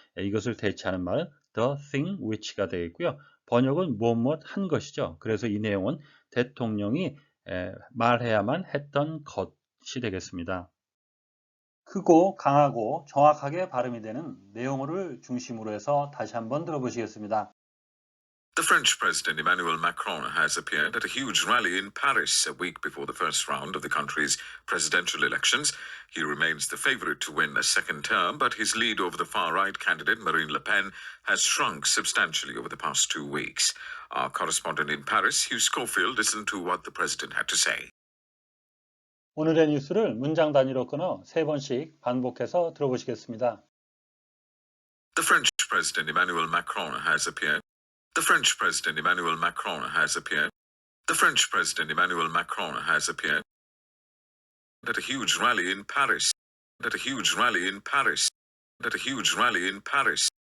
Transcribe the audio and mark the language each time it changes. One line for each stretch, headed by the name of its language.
Korean: 이것을 대체하는 말은
English: the thing which
Korean: 가 되겠고요. 번역은 무엇 한 것이죠. 그래서 이 내용은 대통령이 말해야만 했던 것 뜻이 되겠습니다. 크고 강하고 정확하게 발음이 되는 내용어를 중심으로 해서 다시 한번 들어보시겠습니다.
English: The French President Emmanuel Macron has appeared at a huge rally in Paris a week before the first round of the country's presidential elections. He remains the favorite to win a second term, but his lead over the far-right candidate Marine Le Pen has shrunk substantially over the past 2 weeks. Our correspondent in Paris, Hugh Schofield, listened to what the president had to say.
Korean: 오늘의 뉴스를 문장 단위로 끊어 3번씩 반복해서 들어보시겠습니다.
English: The French President Emmanuel Macron has appeared. The French President Emmanuel Macron has appeared. The French President Emmanuel Macron has appeared at a huge rally in Paris. At a huge rally in Paris. At a huge rally in Paris.